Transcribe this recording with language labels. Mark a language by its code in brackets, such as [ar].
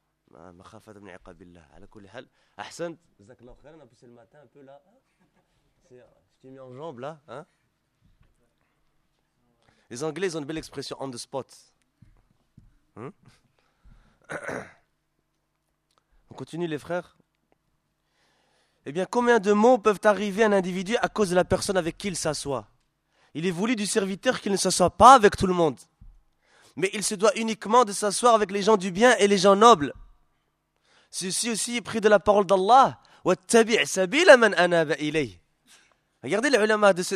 [ar] مخافة من عقاب الله على كل حال أحسنت جزاك الله خيرا بس الماتان [fr] un peu là j'ai mis en jambe là hein. Les Anglais ont une belle expression [en] on the spot. [fr] On continue les frères. Eh bien, combien de maux peuvent arriver à un individu à cause de la personne avec qui il s'assoit? Il est voulu du serviteur qu'il ne s'assoie pas avec tout le monde. Mais il se doit uniquement de s'asseoir avec les gens du bien et les gens nobles. Ceci aussi est pris de la parole d'Allah. [ar] وَاتَّبِعْ سَبِيلَ مَنْ أَنَابَ إِلَيْهِ [fr] Regardez les ulama.